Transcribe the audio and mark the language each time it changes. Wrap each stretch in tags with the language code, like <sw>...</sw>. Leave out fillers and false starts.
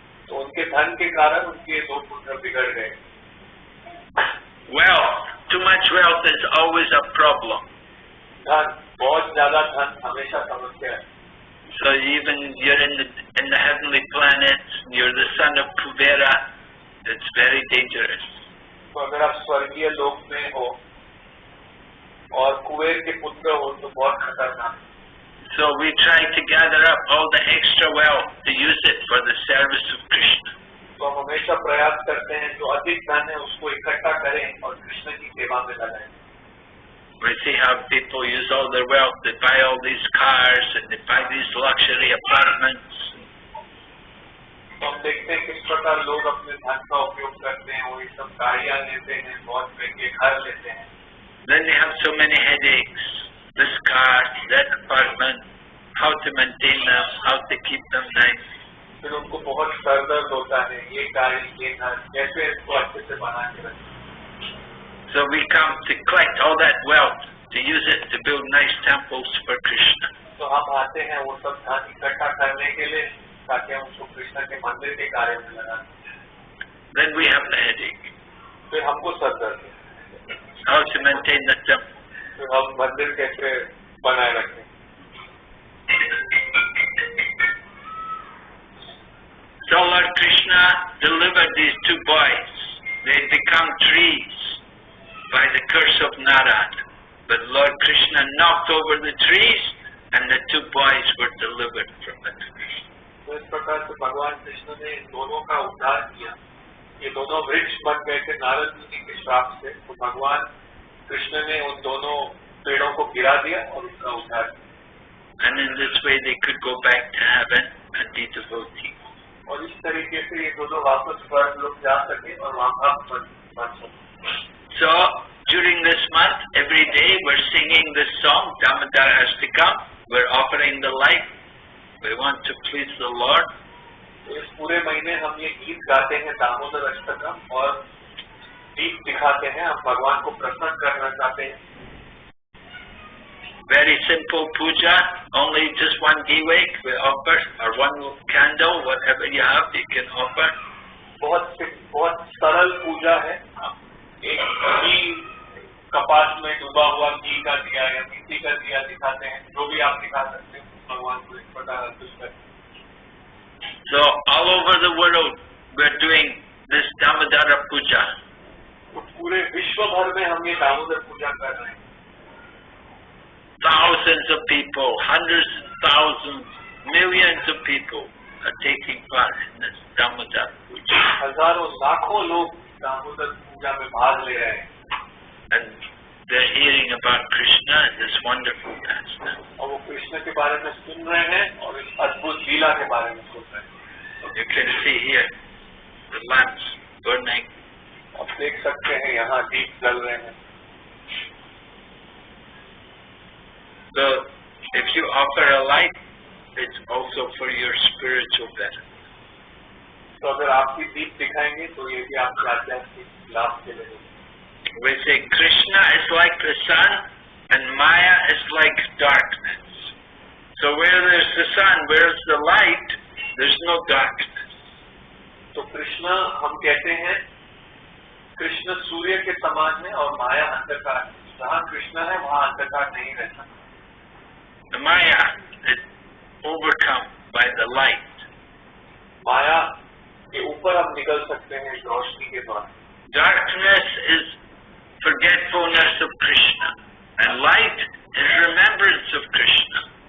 <hi>तो उनके धन के कारण उनके दो पुत्र बिगड़ गए.</hi> <en>Wealth, too much wealth is always a problem.</en> <hi>धन, बहुत ज्यादा धन हमेशा समस्या है.</hi> <en>So even you're in the heavenly planets, you're the son of Kubera, it's very dangerous.</en> <hi>तो अगर आप स्वर्गीय लोक में हो और कुबेर के पुत्र हो तो बहुत खतरनाक.</hi> <en>So we try to gather up all the extra wealth to use it for the service of Krishna.</en> <hi>तो हम हमेशा प्रयास करते हैं जो अधिक धन है उसको इकट्ठा करें और कृष्ण की सेवा में लगाएं.</hi> <en>We see how people use all their wealth, they buy all these cars and they buy these luxury apartments.</en> <hi>तो हम देखते हैं किस प्रकार लोग अपने धन का उपयोग करते हैं, वो ये सब गाड़ियां लेते हैं, बहुत महंगे घर लेते हैं.</hi> <en>Then they have so many headaches, this car, that apartment, how to maintain them, how to keep them nice.</en> <hi>फिर उनको बहुत सर दर्द होता है, ये गाड़ी, ये घर, कैसे इसको अच्छे से बना के रखें.</hi> <en>So we come to collect all that wealth to use it to build nice temples for Krishna.</en> <hi>तो हम आते हैं वो सब धन इकट्ठा करने के लिए ताकि हम उसको कृष्ण के मंदिर के कार्य में लगा दें.</hi> <en>Then we have the headache.</en> <hi>फिर हमको सर दर्द है.</hi> <en>How to maintain the temple.</en> <hi>फिर हम मंदिर कैसे बनाए रखें.</hi> <en>So Lord Krishna delivered these two boys. They become trees by the curse of Narad. But Lord Krishna knocked over the trees and the two boys were delivered from the trees.</en> <hi>तो इस प्रकार से भगवान कृष्ण ने इन दोनों का उद्धार किया. ये दोनों वृक्ष बन गए थे नारद मुनि के श्राप से. तो भगवान कृष्ण ने उन दोनों पेड़ों को गिरा दिया और उनका उद्धार किया.</hi> <en>And in this way they could go back to heaven and be devotees.</en> <hi>और इस तरीके से ये दोनों वापस स्वर्ग लोग जा सके और वहाँ भक्त बन सके.</hi> <en>So during this month, every day we're singing this song, Damodara has to come. We're offering the light. We want to please the Lord.</en> <hi>तो इस पूरे महीने हम ये गीत गाते हैं दामोदर अष्टकम और दीप दिखाते हैं. हम भगवान को प्रसन्न करना चाहते हैं.</hi> <en>Very simple puja, only just one giwek we offer, or one candle, whatever you have, you can offer.</en> <hi>बहुत सरल पूजा है. एक घी कपास में डूबा हुआ घी का दिया या मिट्टी का दिया दिखाते हैं. जो भी आप दिखा सकते हैं भगवान को इस प्रकार अर्पित करते हैं.</hi> <en>So all over the world we're doing this Damodara puja.</en> <hi>तो पूरे विश्व भर में हम ये दामोदर पूजा कर रहे हैं.</hi> <en>Thousands of people, hundreds of thousands, millions of people are taking part in this Damodara puja.</en> <hi>हजारों लाखों लोग दामोदर पूजा में भाग ले रहे हैं.</hi> <en>And they're hearing about Krishna and this wonderful pastime.</en> <hi>और वो कृष्ण के बारे में सुन रहे हैं और इस अद्भुत लीला के बारे में सुन रहे हैं.</hi> <en>You can see here the lamps burning.</en> <hi>आप देख सकते हैं यहाँ दीप जल रहे हैं.</hi> <en>So if you offer a light, it's also for your spiritual benefit.</en> <hi>तो अगर आप भी दीप दिखाएंगे तो ये भी आपके आध्यात्मिक लाभ के लिए.</hi> <en>We say Krishna is like the sun and Maya is like darkness. So where there's the sun, where's the light, there's no darkness.</en> <hi>तो कृष्ण हम कहते हैं कृष्ण सूर्य के समान है और माया अंधकार है. जहाँ कृष्ण है वहाँ अंधकार नहीं रहता.</hi> <en>The Maya is overcome by the light.</en> <hi>माया के ऊपर हम निकल सकते हैं रोशनी के द्वारा.</hi> <en>Darkness is forgetfulness of Krishna and light is remembrance of Krishna.</en>